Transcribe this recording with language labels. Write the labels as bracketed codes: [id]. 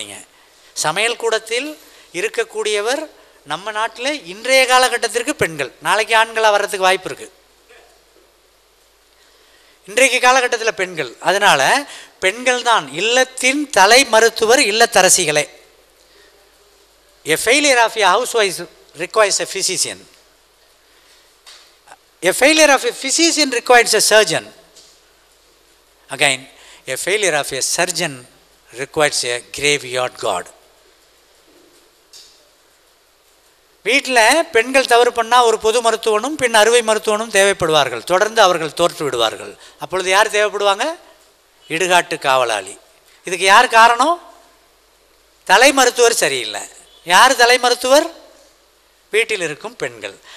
[ta] நீங்கள் சமையல் கூடத்தில் இருக்கக்கூடியவர் நம்ம நாட்டில் இன்றைய காலகட்டத்திற்கு பெண்கள், நாளைக்கு ஆண்களாக வர்றதுக்கு வாய்ப்பு இருக்குது. இன்றைக்கு காலகட்டத்தில் பெண்கள். அதனால் பெண்கள் தான் இல்லத்தின் தலை மருத்துவர், இல்லத்தரசிகளே. [en] A failure of a housewife requires a physician. A failure of a physician requires a surgeon. Again, a failure of a surgeon requires a graveyard god. [ta] வீட்டில் பெண்கள் தவறு பண்ணால் ஒரு பொது மருத்துவனும் பின் அறுவை மருத்துவனும் தேவைப்படுவார்கள். தொடர்ந்து அவர்கள் தோற்று விடுவார்கள். அப்பொழுது யார் தேவைப்படுவாங்க? இடுகாட்டு காவலாளி. இதுக்கு யார் காரணம்? தலை மருத்துவர் சரியில்லை. யார் தலை மருத்துவர்? வீட்டில் இருக்கும் பெண்கள்.